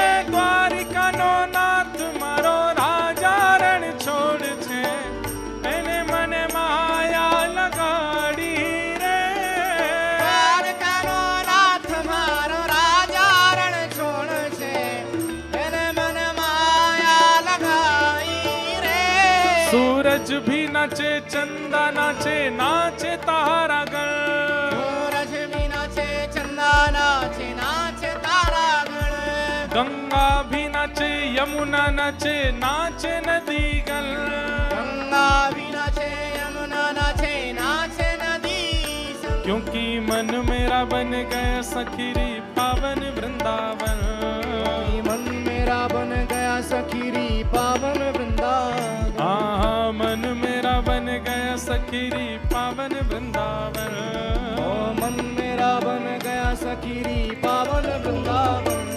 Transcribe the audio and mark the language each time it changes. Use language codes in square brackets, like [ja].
[gu] દ્વારિકાનો નાથ મારો રાજા રણ છોડ છે એને મને માયા લગાડી રે। દ્વારકાનો નાથ મારો રાજા રણ છોડ છે એને મને માયા [hi] लगाई रे। सूरज भी नाचे चंदा नाचे नाचे तारा गण। सूरज भी नाचे चंदा नाचे नाचे तारा गण। गंगा भी नाचे यमुना नाचे नाचे नदी गण। गंगा भी नाचे यमुना नाचे नाचे नदी संग। क्योंकि मन मेरा बन गया सखीरी पावन वृंदावन। मन मेरा बन गया सखीरी पावन वृंदावन। हाँ मन मेरा बन गया सखीरी पावन वृंदावन। ओ मन मेरा बन गया सखीरी पावन वृंदावन।